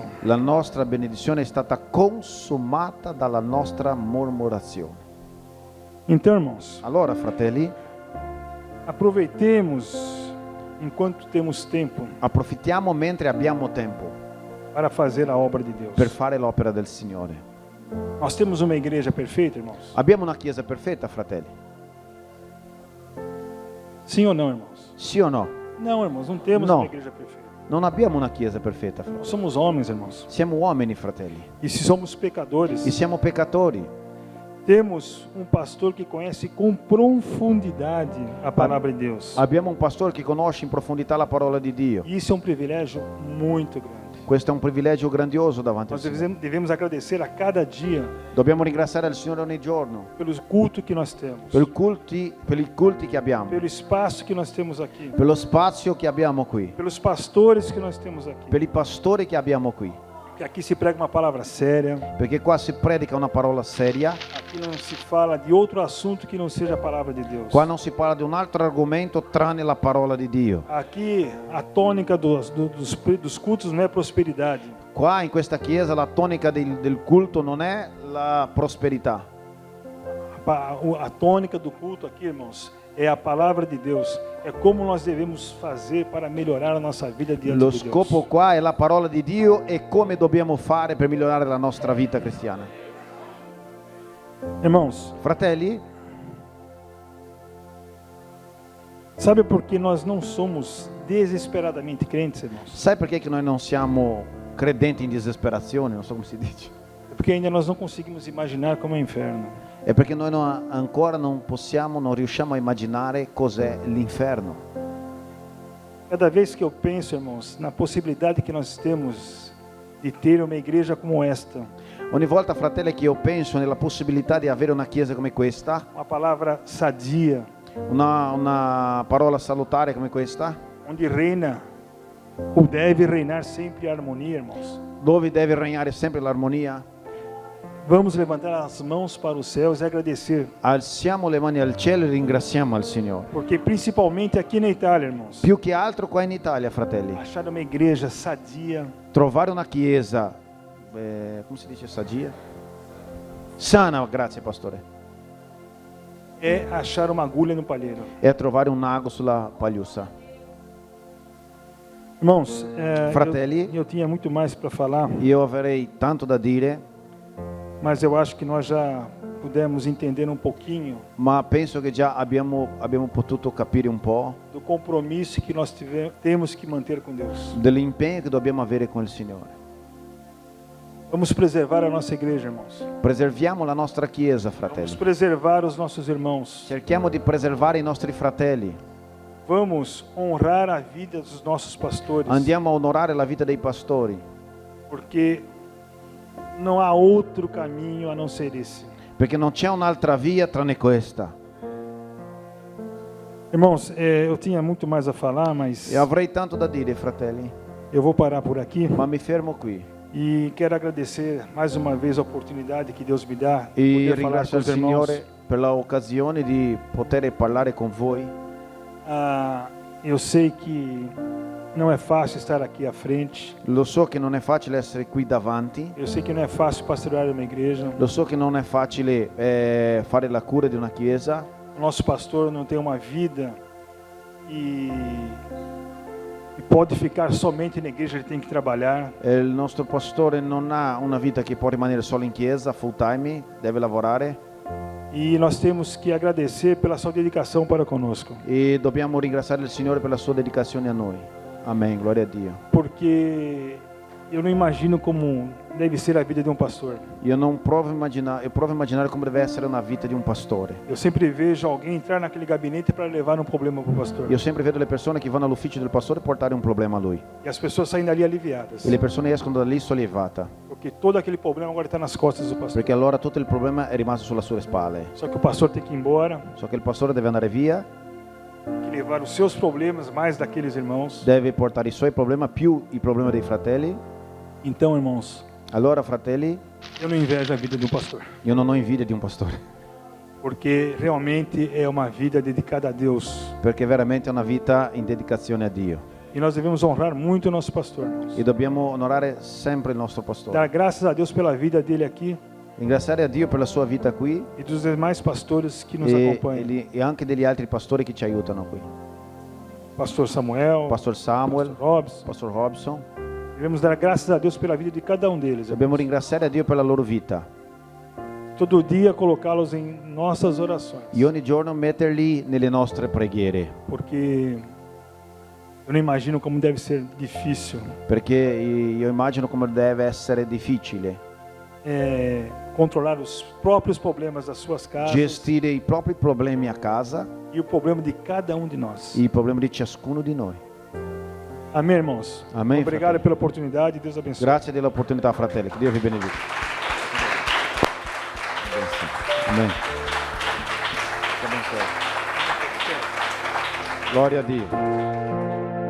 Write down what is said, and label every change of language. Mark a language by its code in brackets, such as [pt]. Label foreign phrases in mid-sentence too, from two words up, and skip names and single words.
[it] La nostra benedizione è stata consumata dalla nostra mormorazione. [pt] Então, irmãos, [it] Allora, fratelli, [pt] aproveitemos enquanto temos tempo [it] approfittiamo mentre abbiamo tempo [pt] para fazer a obra de Deus. [it] per fare l'opera del Signore. [pt] Nós temos uma igreja perfeita, irmãos? [it] Abbiamo una chiesa perfetta, fratelli? [pt] Sim ou não, irmãos? [it] Sì o no? [pt] Não, irmãos, não temos Não. uma igreja perfeita. [it] Non abbiamo una chiesa perfetta, fratelli. [pt] Nós somos homens, irmãos. [it] Siamo uomini, fratelli, [pt] E se somos pecadores, [it] e siamo peccatori. [pt] temos um pastor que conhece com profundidade a palavra de Deus. [it] Abbiamo un pastore che conosce in profondità la parola di Dio. [pt] E isso é um privilégio muito grande. [it] Questo è un privilegio grandioso davanti al [pt] Nós [it] Signore. [pt] devemos agradecer a cada dia [it] Dobbiamo ringraziare il Signore ogni giorno [pt] pelo culto que nós temos, [it] per i culti che abbiamo, [pt] pelo espaço que nós temos aqui, [it] per lo spazio che abbiamo qui, [pt] pelos pastores que nós temos aqui. [it] per i pastori che abbiamo qui, [pt] Que aqui se prega uma palavra séria, [it] perché qua si predica una parola seria, [pt] aqui não se fala de outro assunto que não seja a palavra de Deus. [it] qua non si parla di un altro argomento tranne la parola di Dio. [pt] Aqui a tônica dos cultos não é prosperidade, [it] Qua in questa chiesa la tonica del culto non è la prosperità. [pt] a tônica do culto aqui, irmãos, é a palavra de Deus. É como nós devemos fazer para melhorar a nossa vida diante [it] Lo [pt] de Deus. [it] scopo qua è la parola di Dio e come dobbiamo fare per migliorare la nostra vita cristiana. [pt] Irmãos, [it] Fratelli, [pt] sabe por que nós não somos desesperadamente crentes, irmãos? [it] sai perché che noi non siamo credenti in disperazione? Non so come si dice. [pt] É porque ainda nós não conseguimos imaginar como é o inferno. [it] È perché noi ancora non riusciamo a immaginare cos'è l'inferno. [pt] Cada vez que eu penso, irmãos, na possibilidade que nós temos de ter uma igreja como esta, [it] Ogni volta, fratelli, che io penso nella possibilità di avere una chiesa come questa, [pt] uma palavra sadia, [it] una parola salutare come questa, [pt] onde reina ou deve reinar sempre a harmonia, irmãos. [it] dove deve regnare sempre l'armonia, [pt] Vamos levantar as mãos para os céus e agradecer, [it] alziamo le mani al cielo e ringraziamo al Signore. [pt] porque principalmente aqui na Itália, irmãos, [it] Più che altro qua in Italia, fratelli, [pt] achar uma igreja sadia, [it] trovare una chiesa, come si dice sadia? Sana, grazie pastore, [pt] é achar uma agulha no palheiro. [it] è trovare un ago sulla pagliuzza. [pt] Irmãos, [it] Fratelli, [pt] eu tinha muito mais para falar, [it] io avrei tanto da dire, [pt] mas eu acho que nós já pudemos entender um pouquinho [it] ma penso che già abbiamo potuto capire un po' [pt] do compromisso que nós temos que manter com Deus. [it] dell'impegno che dobbiamo avere con il Signore. [pt] Vamos preservar a nossa igreja, irmãos. [it] Preserviamo la nostra chiesa, [pt] Vamos [it] fratelli. [pt] preservar os nossos irmãos. [it] Cerchiamo di preservare i nostri fratelli. [pt] Vamos honrar a vida dos nossos pastores, [it] Andiamo a onorare la vita dei pastori, [pt] porque não há outro caminho a não ser esse. [it] perché non c'è un'altra via tranne questa. [pt] Irmãos, eu tinha muito mais a falar, mas [it] E avrei tanto da dire, fratelli, [pt] eu vou parar por aqui [it] ma mi fermo qui. [pt] e quero agradecer mais uma vez a oportunidade que Deus me dá de [it] E [pt] poder falar com [it] ringrazio il [pt] os irmãos. [it] Signore per l'occasione di poter parlare con voi. [pt] Eu sei que não é fácil estar aqui à frente. [it] Lo so che non è facile essere qui davanti. [pt] Eu sei que não é fácil pastorear uma igreja. [it] Lo so che non è facile fare la cura di una chiesa. [pt] O nosso pastor não tem uma vida e pode ficar somente na igreja, ele tem que trabalhar. [it] Il nostro pastore non ha una vita che può rimanere solo in chiesa, [en] full time, [it] deve lavorare. [pt] E nós temos que agradecer pela sua dedicação para conosco. [it] E dobbiamo ringraziare il Signore per la sua dedicazione a noi. Amen, gloria a Dio. [pt] Porque eu não imagino como deve ser a vida de um pastor. [it] Io provo a immaginare come deve essere una vita di un pastore. [pt] Eu sempre vejo alguém entrar naquele gabinete para levar um problema para o pastor. [it] Io sempre vedo le persone che vanno all'ufficio del pastore e portare un problema a lui. [pt] E as pessoas saem dali aliviadas. [it] E le persone escono da lì sollevate, [pt] Porque todo aquele problema agora está nas costas do pastor. [it] perché allora tutto il problema è rimasto sulle sue spalle. [pt] Só que o pastor tem que ir embora, [it] So che il pastore deve andare via, [pt] tem que levar os seus problemas mais daqueles irmãos. [it] deve portare i suoi problemi più i problemi dei fratelli. [pt] Então, irmãos, [it] Allora, fratelli, [pt] eu não invejo a vida do pastor, [it] io non ho invidia di un pastore, [pt] porque realmente é uma vida dedicada a Deus. [it] perché veramente è una vita in dedicazione a Dio. [pt] E nós devemos honrar muito o nosso pastor, irmãos. [it] E dobbiamo onorare sempre il nostro pastore. [pt] Dar graças a Deus pela vida dele aqui [it] Ringraziare a Dio per la sua vita qui [pt] e dos demais pastores que nos [it] e [pt] acompanham. [it] anche degli altri pastori che ci aiutano qui. [pt] Pastor Samuel, [it] Pastor Samuel, [pt] Pastor Robson. [it] Pastor Robson. [pt] Devemos dar graças a Deus pela vida de cada um deles. [it] Dobbiamo ringraziare a Dio per la loro vita [pt] Todo dia colocá-los em nossas orações. [it] e ogni giorno metterli nelle nostre preghiere, [pt] Porque eu não imagino como deve ser difícil [it] perché io immagino come deve essere difficile [pt] controlar os próprios problemas das suas casas [it] gestire i propri problemi a casa [pt] e o problema de cada um de nós. [it] e i problemi di ciascuno di noi. [pt] Amém, irmãos? Amém, Obrigado [it] fratelli. [pt] pela oportunidade. Deus abençoe. [it] Grazie dell'opportunità, fratelli. Che Dio vi benedica. [pt] Amém. [it] Glória a Dio.